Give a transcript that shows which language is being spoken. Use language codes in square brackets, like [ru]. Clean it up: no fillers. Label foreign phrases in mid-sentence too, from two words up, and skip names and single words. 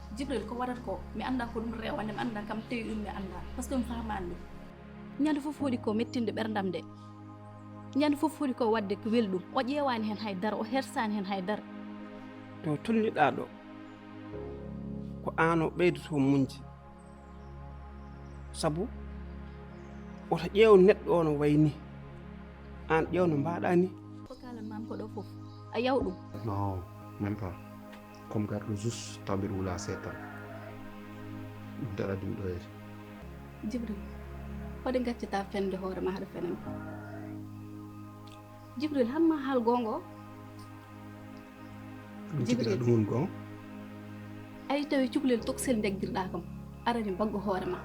[ff] jibril ko waɗata ko mi annda ko ɗum rewande mi annda kam tewi ɗum mi annda [fr] par ce que [ff] mi famani ɗum ñande fof hoɗi ko mettinde ɓerdam nde ñande fof hoɗi ko wadde ko welɗum o ƴeewani hen haydara o hersani hen haydara to tolniɗa ɗo ko an o ɓeydoto muñde sabu oto ƴeew neɗɗo o no wayni an ƴeew no mbaɗa ni ko kalanmami ko ɗo fof a yaw ɗum [fr] non même pas comme [ff] garɗo juste taw mbiɗa wula seetan ɗum daɗa ɗum ɗoyete jibril hoɗe gaccata fende hoore ma haɗa fenen jibril hanma haal gongo ɗum cikkiɗa ɗum woni gon ay tawi cukalel toksel jaggirɗa kam arani baggo hoore ma